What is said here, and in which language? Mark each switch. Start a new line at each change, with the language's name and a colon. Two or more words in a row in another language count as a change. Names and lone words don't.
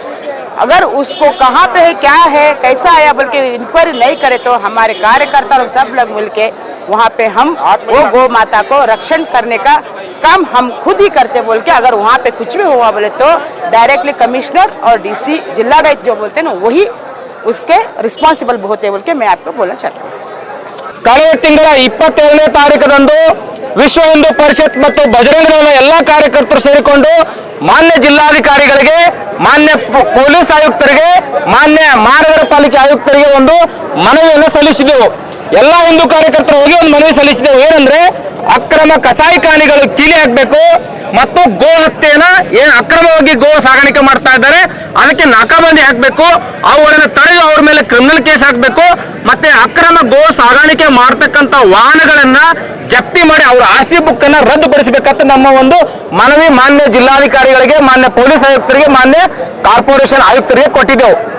Hindi: अगर उसको कहाँ पे है, क्या है, कैसा आया बोल के इंक्वायरी नहीं करे तो हमारे कार्यकर्ता और सब लोग मिलके वहाँ पे हम वो गौ माता को रक्षण करने का काम हम खुद ही करते बोल के। अगर वहाँ पे कुछ भी हुआ बोले तो
English: directly commissioner
Hindi: और डीसी जिलाडायत जो बोलते हैं ना वही उसके रिस्पांसिबल होते बोल के मैं आपको बोलना चाहती हूँ।
Kannada: ಕಳೆದ ತಿಂಗಳ 27ನೇ ತಾರೀಕದಂದು ವಿಶ್ವ ಹಿಂದೂ ಪರಿಷತ್ ಮತ್ತು ಬಜರಂಗ ದಳದ ಎಲ್ಲ ಕಾರ್ಯಕರ್ತರು ಸೇರಿಕೊಂಡು ಮಾನ್ಯ ಜಿಲ್ಲಾಧಿಕಾರಿಗಳಿಗೆ, ಮಾನ್ಯ ಪೊಲೀಸ್ ಆಯುಕ್ತರಿಗೆ, ಮಾನ್ಯ ಮಹಾನಗರ ಪಾಲಿಕೆ ಆಯುಕ್ತರಿಗೆ ಒಂದು ಮನವಿಯನ್ನು ಸಲ್ಲಿಸಿದೆವು। ಎಲ್ಲ ಹಿಂದೂ ಕಾರ್ಯಕರ್ತರು ಹೋಗಿ ಒಂದು ಮನವಿ ಸಲ್ಲಿಸಿದೆವು। ಏನಂದ್ರೆ ಅಕ್ರಮ ಕಸಾಯಿಖಾನೆಗಳು ಕೀಲಿ ಹಾಕಬೇಕು ಮತ್ತು ಗೋ ಹತ್ಯೆನ ಏನು ಅಕ್ರಮವಾಗಿ ಗೋ ಸಾಗಾಣಿಕೆ ಮಾಡ್ತಾ ಇದ್ದಾರೆ ಅದಕ್ಕೆ ನಾಕಾಬಂದಿ ಹಾಕಬೇಕು, ಅವುಗಳನ್ನು ತಡೆದು ಅವ್ರ ಮೇಲೆ
English: criminal case
Kannada: ಹಾಕಬೇಕು, ಮತ್ತೆ ಅಕ್ರಮ ಗೋ ಸಾಗಾಣಿಕೆ ಮಾಡ್ತಕ್ಕಂಥ ವಾಹನಗಳನ್ನ ಜಪ್ತಿ ಮಾಡಿ ಅವರ
English: RC book
Kannada: ಅನ್ನ ರದ್ದುಪಡಿಸಬೇಕಂತ ನಮ್ಮ ಒಂದು ಮನವಿ ಮಾನ್ಯ ಜಿಲ್ಲಾಧಿಕಾರಿಗಳಿಗೆ, ಮಾನ್ಯ ಪೊಲೀಸ್ ಆಯುಕ್ತರಿಗೆ, ಮಾನ್ಯ ಕಾರ್ಪೊರೇಷನ್ ಆಯುಕ್ತರಿಗೆ ಕೊಟ್ಟಿದ್ದೆವು।